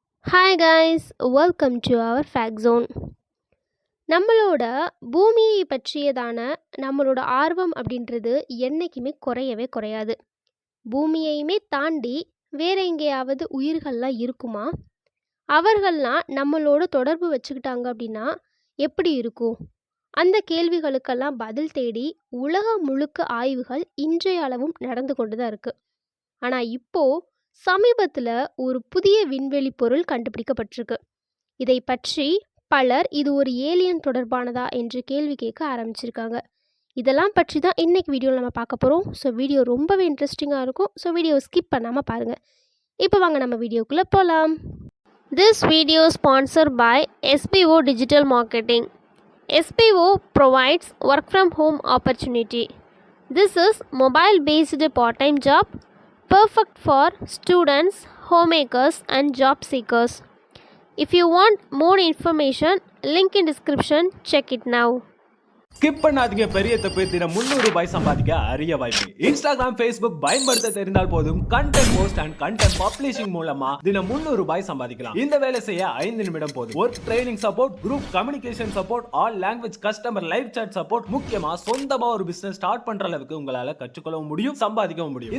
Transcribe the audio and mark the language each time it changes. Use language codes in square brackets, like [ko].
[en] Hi guys, welcome to our fact zone. [ta] நம்மளோட பூமியை பற்றியதான நம்மளோட ஆர்வம் அப்படின்றது என்னைக்குமே குறையவே குறையாது. பூமியையுமே தாண்டி வேற எங்கேயாவது உயிர்கள்லாம் இருக்குமா? அவர்கள்லாம் நம்மளோட தொடர்பு வச்சுக்கிட்டாங்க அப்படின்னா எப்படி இருக்கும்? அந்த கேள்விகளுக்கெல்லாம் பதில் தேடி உலகம் முழுக்க ஆய்வுகள் இன்றைய அளவும் நடந்து கொண்டு தான் இருக்கு. ஆனா இப்போ சமீபத்துல ஒரு புதிய விண்வெளி பொருள் கண்டுபிடிக்கப்பட்டிருக்கு. இதை பற்றி பலர் இது ஒரு ஏலியன் தொடர்பானதா என்று கேள்வி கேட்க ஆரம்பிச்சிருக்காங்க. இதெல்லாம் பற்றி தான் இன்னைக்கு வீடியோவில் நம்ம பார்க்க போகிறோம். ஸோ வீடியோ ரொம்பவே இன்ட்ரெஸ்டிங்காக இருக்கும். ஸோ வீடியோவை ஸ்கிப் பண்ணாமல் பாருங்கள். இப்போ வாங்க நம்ம வீடியோக்குள்ளே போகலாம். [en] This video sponsor by SBO digital marketing. SBO provides work from home opportunity. This is mobile based part-time job perfect for students, homemakers and job seekers. If you want more information, link in description, check it now. [ta] Skip பண்ணாதீங்க, பெரிய தப்பு. தினம் 300 ரூபாய் சம்பாதிக்க அரிய வாய்ப்பு. Instagram, Facebook பயன்படுத்த தெரிந்தால் போதும். Content post and content publishing மூலமா தினம் 300 ரூபாய் சம்பாதிக்கலாம். இந்த வேலை செய்ய 5 நிமிடம் போதும். Work training support, group communication support, all language customer live chat support, முக்கியமா சொந்தமா ஒரு பிசினஸ் ஸ்டார்ட் பண்ற அளவுக்கு உங்களால கற்றுக்கொள்ளவும் முடியும், சம்பாதிக்கவும் முடியும்.